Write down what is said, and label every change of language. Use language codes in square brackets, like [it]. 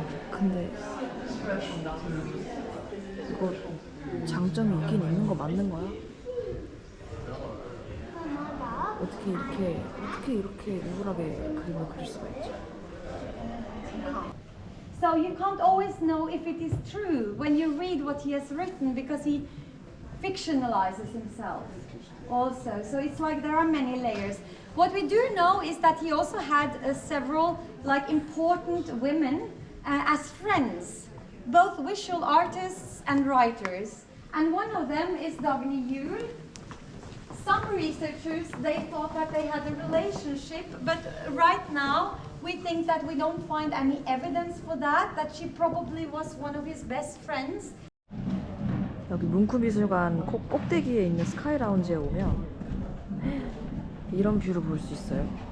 [ko] 근데 이거 장점이 있긴 있는 거 맞는 거야? 어떻게 이렇게 우울하게 그림을 그릴 수가 있지? [en] So you can't always know if it is true when you read what he has written because he fictionalizes himself also. So it's like there are many layers. What we do know is that he also had several like important women as friends, both visual artists and writers. And one of them is Dagny Juel. Some researchers, they thought that they had a relationship, but right now we think that we don't find any evidence for that she probably was one of his best friends. [ko] 여기 뭉크 미술관 꼭대기에 있는 스카이 라운지에 오면 이런 뷰를 볼 수 있어요.